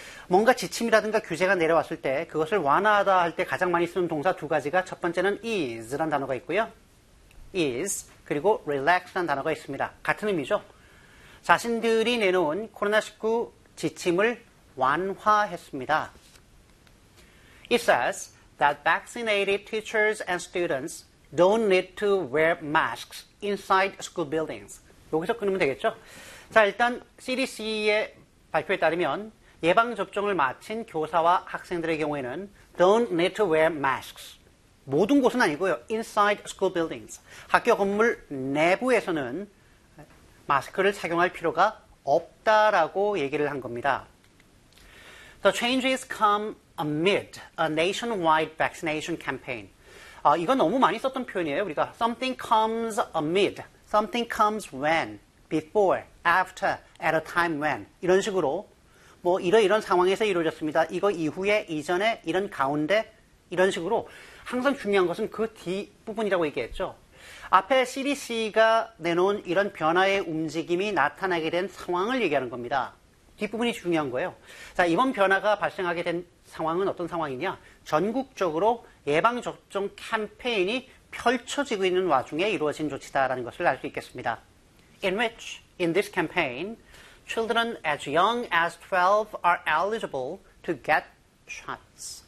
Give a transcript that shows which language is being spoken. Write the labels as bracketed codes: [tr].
[ko] 뭔가 지침이라든가 규제가 내려왔을 때 그것을 완화하다 할 때 가장 많이 쓰는 동사 두 가지가 첫 번째는 is라는 단어가 있고요. is 그리고 relax라는 단어가 있습니다. 같은 의미죠. 자신들이 내놓은 코로나19 지침을 완화했습니다. [en] It says that vaccinated teachers and students don't need to wear masks inside school buildings. [ko] 여기서 끊으면 되겠죠. 자, 일단 CDC의 발표에 따르면 예방접종을 마친 교사와 학생들의 경우에는 don't need to wear masks. 모든 곳은 아니고요. [en] inside school buildings. [ko] 학교 건물 내부에서는 마스크를 착용할 필요가 없다라고 얘기를 한 겁니다. [en] The changes come amid a nationwide vaccination campaign. [ko] 이건 너무 많이 썼던 표현이에요. 우리가 something comes amid, something comes when, before, after, at a time when 이런 식으로 뭐 이런 상황에서 이루어졌습니다. 이거 이후에, 이전에, 이런 가운데 이런 식으로 항상 중요한 것은 그 뒷부분이라고 얘기했죠. 앞에 CDC가 내놓은 이런 변화의 움직임이 나타나게 된 상황을 얘기하는 겁니다. 뒷부분이 중요한 거예요. 자, 이번 변화가 발생하게 된 상황은 어떤 상황이냐. 전국적으로 예방접종 캠페인이 펼쳐지고 있는 와중에 이루어진 조치다라는 것을 알 수 있겠습니다. [en] In which, in this campaign, children as young as 12 are eligible to get shots.